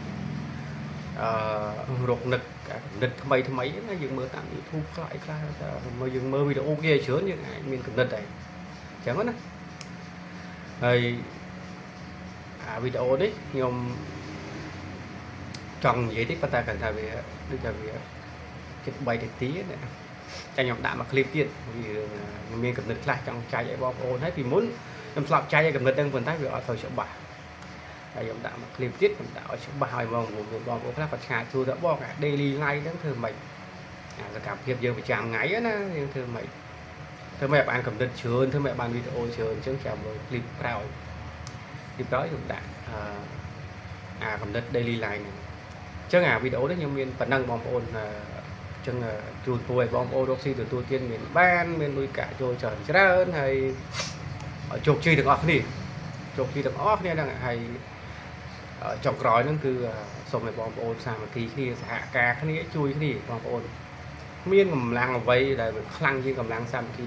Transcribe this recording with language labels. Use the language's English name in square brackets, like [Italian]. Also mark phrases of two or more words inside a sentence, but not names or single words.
[Khmer] រកនឹកកំណត់ថ្មីណាយើងមើលតាម YouTube ខ្លះតែមើលយើងមើលវីដេអូគេច្រើនយើងអាចមានកំណត់ដែរអញ្ចឹងណាហើយវីដេអូនេះខ្ញុំចង់និយាយតិចប៉ុន្តែគាត់ថាវាដូចថាវាជិត3នាទីណាតែខ្ញុំដាក់មួយคลิปទៀតវាមានកំណត់ខ្លះចង់ចែកឲ្យបងប្អូនហើយពីមុនខ្ញុំស្លាប់ចែកឲ្យកំណត់ហ្នឹងប៉ុន្តែវាអត់សូវច្បាស់ហើយខ្ញុំដាក់មួយคลิปទៀតខ្ញុំដាក់ឲ្យ ច្បាស់ឲ្យបងប្អូនខ្លះគាត់ឆ្ងាយសួរថាបងអា [English] daily life [Khmer] ហ្នឹងធ្វើម៉េចសកម្មភាពយើងប្រចាំថ្ងៃណាយើងធ្វើម៉េចឲ្យបានកំណត់ច្រើនធ្វើម៉េចឲ្យបានវីដេអូច្រើនអញ្ចឹងចាំមើលคลิปក្រោយខ្ញុំដាក់កំណត់ [English] daily life [Khmer] ហ្នឹងអញ្ចឹងវីដេអូនេះខ្ញុំមានប៉ុណ្ណឹងបងប្អូនអញ្ចឹងជូនពរឲ្យ បងប្អូនរកស៊ីទទួលទានមានលុយកាក់ចូលច្រើនហើយជោគជ័យទាំងអស់គ្នាហ្នឹងហើយចុងក្រោយហ្នឹងគឺសូមឲ្យបងប្អូនសាមគ្គីគ្នាសហការគ្នាជួយគ្នាបងប្អូនមានកម្លាំងអ្វីដែលខ្លាំងជាងកម្លាំងសាមគ្គី